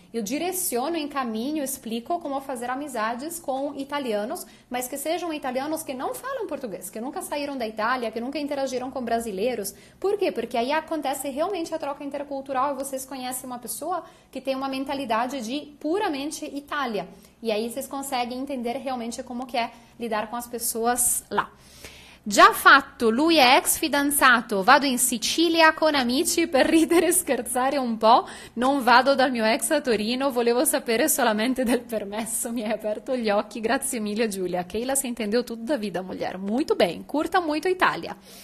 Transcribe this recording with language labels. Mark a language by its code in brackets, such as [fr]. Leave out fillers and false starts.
[pt] Eu direciono, encaminho, explico como fazer amizades com italianos, mas que sejam italianos que não falam português, que nunca saíram da Itália, que nunca interagiram com brasileiros. Por quê? Porque aí acontece realmente a troca intercultural e vocês conhecem uma pessoa que tem uma mentalidade de puramente Itália. E aí vocês conseguem entender realmente como que é lidar com as pessoas lá. [it] Già fatto, lui è ex fidanzato, vado in Sicilia con amici per ridere e scherzare un po', non vado dal mio ex a Torino, volevo sapere solamente del permesso, mi hai aperto gli occhi, grazie mille Giulia. [pt] Keila se entendeu tudo da vida, mulher, muito bem, curta muito a Itália.